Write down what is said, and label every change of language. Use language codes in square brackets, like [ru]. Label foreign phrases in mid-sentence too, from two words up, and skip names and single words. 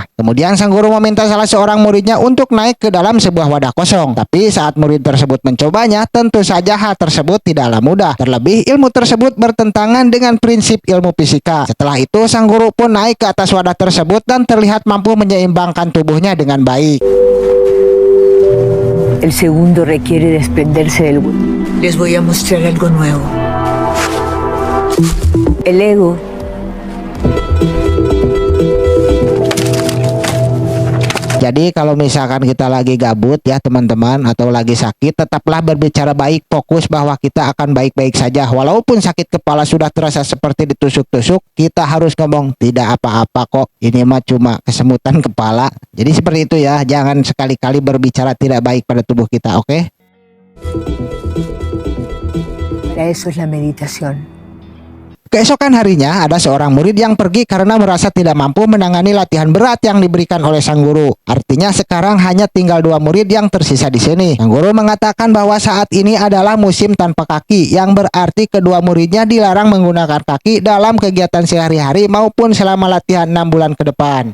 [id] Kemudian sang guru meminta salah seorang muridnya untuk naik ke dalam sebuah wadah kosong. Tapi saat murid tersebut mencobanya, tentu saja hal tersebut tidaklah mudah. Terlebih ilmu tersebut bertentangan dengan prinsip ilmu fisika. Setelah itu sang guru pun naik ke atas wadah tersebut dan terlihat mampu menyeimbangkan tubuhnya dengan baik. [es] El segundo requiere desprenderse del... Les voy a mostrar algo nuevo. El ego. [id] Jadi kalau misalkan kita lagi gabut ya teman-teman, atau lagi sakit, tetaplah berbicara baik, fokus bahwa kita akan baik-baik saja. Walaupun sakit kepala sudah terasa seperti ditusuk-tusuk, kita harus ngomong tidak apa-apa kok, ini mah cuma kesemutan kepala. Jadi seperti itu ya, jangan sekali-kali berbicara tidak baik pada tubuh kita, oke? [es] Para eso es la meditación. [id] Keesokan harinya ada seorang murid yang pergi karena merasa tidak mampu menangani latihan berat yang diberikan oleh sang guru. Artinya sekarang hanya tinggal dua murid yang tersisa di sini. Sang guru mengatakan bahwa saat ini adalah musim tanpa kaki, yang berarti kedua muridnya dilarang menggunakan kaki dalam kegiatan sehari-hari maupun selama latihan 6 bulan ke depan.